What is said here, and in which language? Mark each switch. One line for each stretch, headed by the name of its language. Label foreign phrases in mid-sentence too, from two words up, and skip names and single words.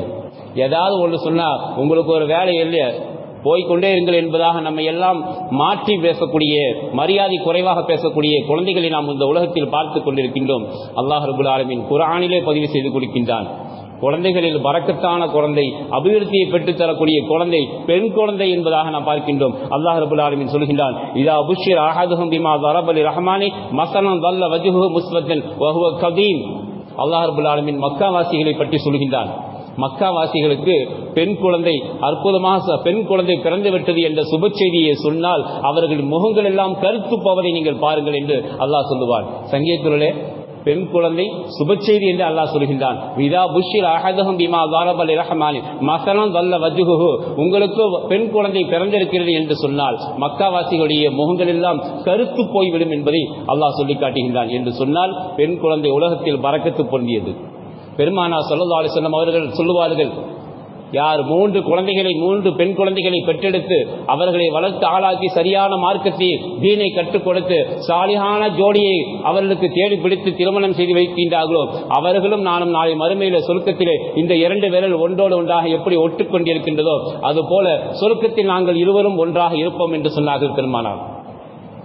Tamil: ஏதாவது ஒன்று சொன்னா உங்களுக்கு ஒரு வேலை இல்லையா, போய்கொண்டே இருங்கள் என்பதாக நம்மை எல்லாம் மாற்றி பேசக்கூடிய, மரியாதை குறைவாக பேசக்கூடிய குழந்தைகளை நாம் இந்த உலகத்தில் பார்த்து கொண்டிருக்கின்றோம்.
Arabic: الله رب العالمين
Tamil: குர்ஆனிலே பதிவு செய்து கொடுக்கின்றான். குழந்தைகளில் பரக்கத்தான குழந்தை, அபிவிருத்தியை பெற்றுத் தரக்கூடிய குழந்தை பெண் குழந்தை என்பதாக நாம் பார்க்கின்றோம்.
Arabic: الله رب العالمين சொல்கின்றான், إذا بشر أحدهم بما ضرب للرحمن مثلا ظل وجهه مسودا وهو كظيم. الله رب العالمين
Tamil: மக்கா வாசிகளை பற்றி சொல்கின்றான். மக்கா வாசிகளுக்கு பெண் குழந்தை, அற்புதமாக பெண் குழந்தை பிறந்து விட்டது என்ற சுப செய்தியை சொன்னால் அவர்கள் முகங்கள் எல்லாம் கருத்து போவதை நீங்கள் பாருங்கள் என்று அல்லாஹ் சொல்லுவான். சங்கீதத்திலே பெண் குழந்தை சுப செய்தி என்று அல்லாஹ் சொல்கின்றான்.
Arabic: إذا بشر أحدهم بما ضرب للرحمن مثلا ظل وجهه,
Tamil: உங்களுக்கு பெண் குழந்தை பிறந்திருக்கிறது என்று சொன்னால் மக்காவாசிகளுடைய முகங்கள் எல்லாம் கருத்து போய்விடும் என்பதை அல்லாஹ் சொல்லி காட்டுகின்றான். என்று சொன்னால் பெண் குழந்தை உலகத்தில் பரக்கத்து பொருந்தியது. பெருமானார்
Arabic: صلى الله عليه وسلم
Tamil: அவர்கள் சொல்லுவார்கள், யார் 3 குழந்தைகளை, 3 பெண் குழந்தைகளை பெற்றெடுத்து அவர்களை வளர்த்து ஆளாக்கி சரியான மார்க்கத்தை, தீனை கற்றுக் கொடுத்து சாலிஹான ஜோடியை அவர்களுக்கு தேடி பிடித்து திருமணம் செய்து வைக்கின்றார்களோ அவர்களும் நானும் நாளை மறுமையில சொர்க்கத்திலே இந்த 2 விரல் ஒன்றோடு ஒன்றாக எப்படி ஒட்டுக்கொண்டிருக்கின்றதோ அதுபோல சொர்க்கத்தில் நாங்கள் இருவரும் ஒன்றாக இருப்போம் என்று சொன்னார்கள் பெருமானார்.